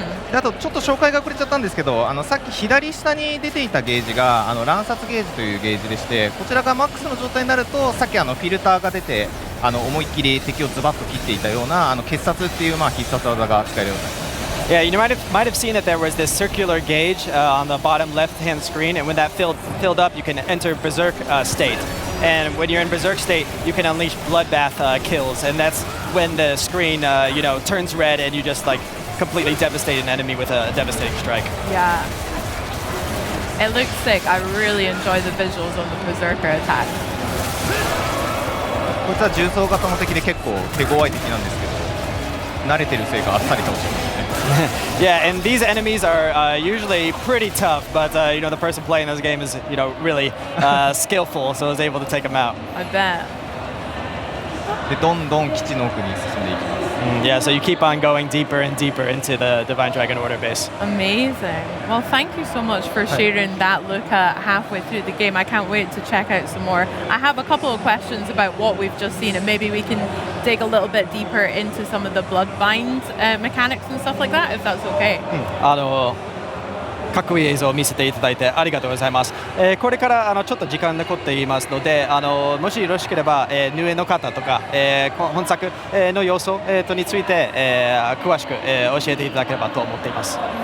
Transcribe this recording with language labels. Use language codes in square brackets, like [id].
[ja] であとちょっと紹介が遅れちゃったんですけど、さっき左下に出ていたゲージが乱殺ゲージというゲージでして、こちらがマックスの状態になるとさっきフィルターが出て思いっきり敵をズバッと切っていたような傑殺っていう必殺技が使えるようになります。 [en] Yeah, you might have seen that there was this circular gauge on the bottom left-hand screen, and when that filled up, you can enter Berserk state. And when you're in Berserk state, you can unleash bloodbath kills, and that's when the screen, turns red, and you just completely devastate an enemy with a devastating strike. Yeah. It looks sick. I really enjoy the visuals of the Berserker attack. [ja] こいつは重装型の敵で結構手強い敵なんですけど、慣れてるせいかあっさり倒してますね。 [en] Yeah, and these enemies are usually pretty tough, but the person playing this game is really skillful, so I was able to take them out. I bet. [ja] でどんどん基地の奥に進んでいきます。 [en] Yeah, so you keep on going deeper and deeper into the Divine Dragon Order base. Amazing. Well, thank you so much for sharing that look at halfway through the game. I can't wait to check out some more. I have a couple of questions about what we've just seen, and maybe we can dig a little bit deeper into some of the Bloodbind mechanics and stuff like that, if that's okay. [ja] かっこいい映像を見せていただいてありがとうございます。これからちょっと時間残っていますので、もしよろしければ、ヌエの方とか、本作の要素、について、詳しく、教えていただければと思っています。